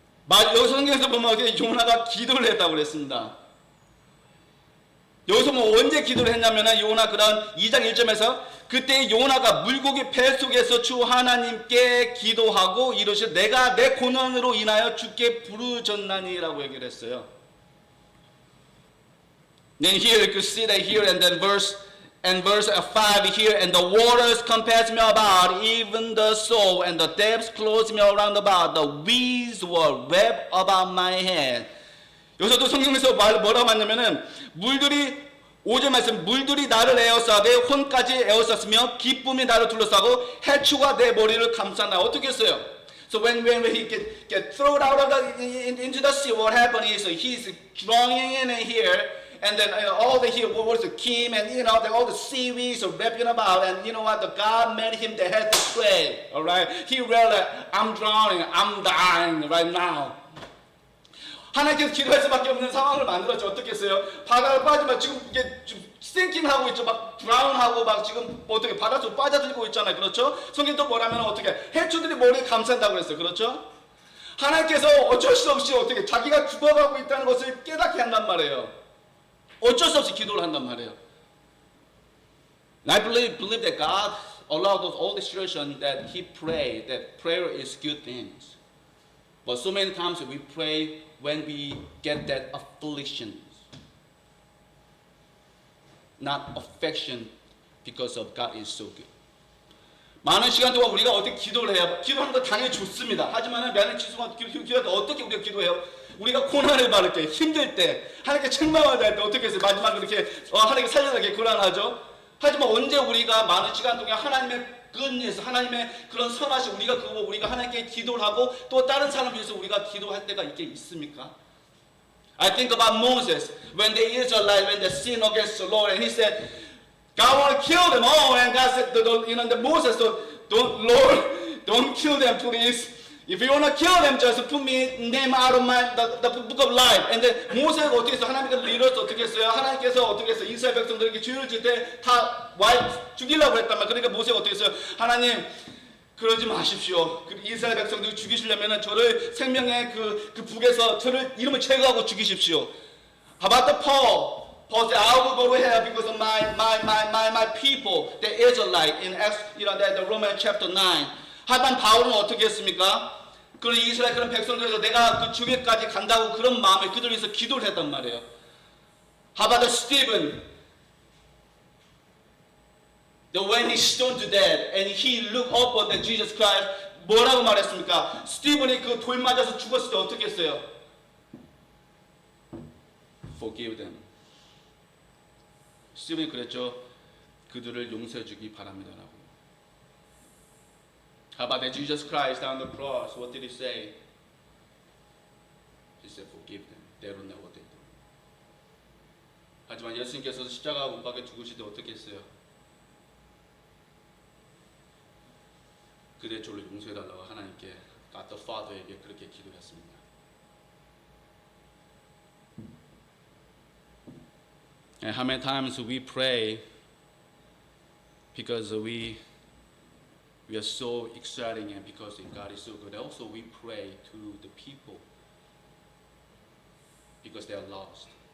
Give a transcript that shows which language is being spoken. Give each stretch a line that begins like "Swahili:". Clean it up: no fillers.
Korean: 여기서 성경에서 보면 요나가 기도를 했다고 그랬습니다. 여기서 언제 기도를 했냐면 요나 그런 2장 1절에서 그때 요나가 물고기 배 속에서 주 하나님께 기도하고 이르시되 내가 내 고난으로 인하여 주께 부르짖나니라고 얘기를 했어요.
English: Then here you could see that here and then verse 5 here, and the waters compassed me about, even the soul, and the depths closed me around about, the weeds were wrapped about my head.
Korean: 여기서도 성경에서 뭐라고 하냐면은 오절 말씀, 물들이 나를 에워싸되 혼까지 에워쌌으며 기쁨이 나를 둘러싸고 해초가 내 머리를 감쌌나. 어떻게 했어요?
English: So when he get thrown out of into the sea, what happened is he's drowning in here, and then all the here was the kim, and all the seaweeds are wrapping about, and you know what? The God made him the head to pray. All right, he realized I'm drowning, I'm dying right now.
Korean: 하나님께서 기도할 수밖에 없는 상황을 만들었죠. 어떻게 했어요? 바다를 빠지면 지금 이게 좀 싱킹하고 있죠. 막 드라운하고 막 지금 어떻게 바다 속 빠져들고 있잖아요. 그렇죠? 성경도 뭐라면 어떻게 해초들이 머리에 감싼다고 그랬어요. 그렇죠? 하나님께서 어쩔 수 없이 어떻게 자기가 죽어가고 있다는 것을 깨닫게 한단 말이에요. 어쩔 수 없이 기도를 한단 말이에요.
English: And I believe that God allowed all the situations that He prayed. That prayer is good things. But so many times we pray when we get that affliction, not affection, because of God is so good.
Korean: 많은 시간 동안 우리가 어떻게 기도를 해요? 기도하는 거 당연히 좋습니다. 하지만 많은 기도할 때 어떻게 우리가 기도해요? 우리가 고난을 받을 때, 힘들 때, 하나님께 책망을 할 때 어떻게 해서 마지막에 이렇게 하나님께 살려달라고 고난하죠? 하지만 언제 우리가 많은 시간 동안 하나님의 goodness, 하나님의 그런 선하심, 우리가 하나님께 기도를 하고 또 다른 사람을 위해서 우리가 기도할 때가 이게 있습니까?
English: I think about Moses when the Israelites when they sinned against the Lord, and he said, God want to kill them all, and God said, Moses, Lord, don't kill them, please. If you want to kill them, just put me name out of the book of life. And then
Korean: 모세가 어떻게 했어요? 하나님께서 리더스 어떻게 했어요? 하나님께서 어떻게 했어요? 이스라엘 백성들에게 죄를 질 때 다 죽이려고 했단 말이에요. 그러니까 모세가 어떻게 했어요? 하나님, 그러지 마십시오. 이스라엘 백성들 죽이시려면 저를 생명의 그 북에서 저를 이름을 제거하고 죽이십시오.
English: How about the Paul? Paul said, I will go to hell because of my people, the Israelite, in the Roman chapter 9.
Korean: 하지만 바울은 어떻게 했습니까? 그런 이스라엘 그런 백성들에서 내가 그 죽음까지 간다고 그런 마음에 그들을 위해서 기도를 했단 말이에요.
English: How about Stephen? When he stoned to death and he looked upon Jesus Christ,
Korean: 뭐라고 말했습니까? 스티븐이 그 돌 맞아서 죽었을 때 어떻게 했어요?
English: Forgive them.
Korean: 스티븐이 그랬죠. 그들을 용서해 주기 바랍니다라고.
English: How about that Jesus Christ on the cross? What did he say? He said, forgive them. They don't know what they do.
Korean: 하지만 예수님께서 십자가 못 박에 죽으실 때 어떻게 했어요? 그들의 죄를 용서해달라고 하나님께 God the Father에게 그렇게 기도했습니다.
English: And how many times we pray because we are so exciting and because God is so good. Also we pray to the people because they are lost.